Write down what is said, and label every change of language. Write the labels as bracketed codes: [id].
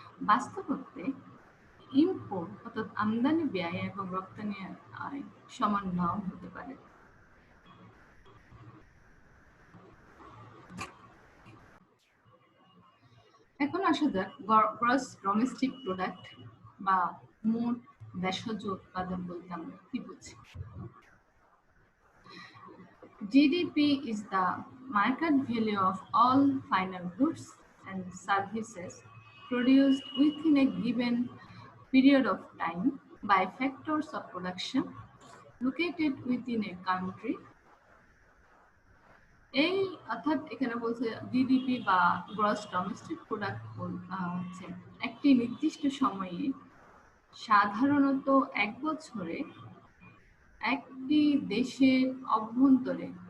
[bn] বাস্তবতে import অর্থাৎ আমদানি ব্যয় এবং রপ্তানি আয় সমান নাও হতে পারে। এখন আসা যাক গ্রস ডোমেস্টিক প্রোডাক্ট বা মোট দেশজ উৎপাদন বলতে আমরা কি বুঝি। [en] GDP is the market value of all final goods and services produced within a given period of time by factors of production located within a country. [bn] এই অর্থাৎ এখানে বলছে জিডিপি বা গ্রস ডোমেস্টিক প্রোডাক্ট হচ্ছে একটি নির্দিষ্ট সময়ে, সাধারণত এক বছরে, একটি দেশের অভ্যন্তরে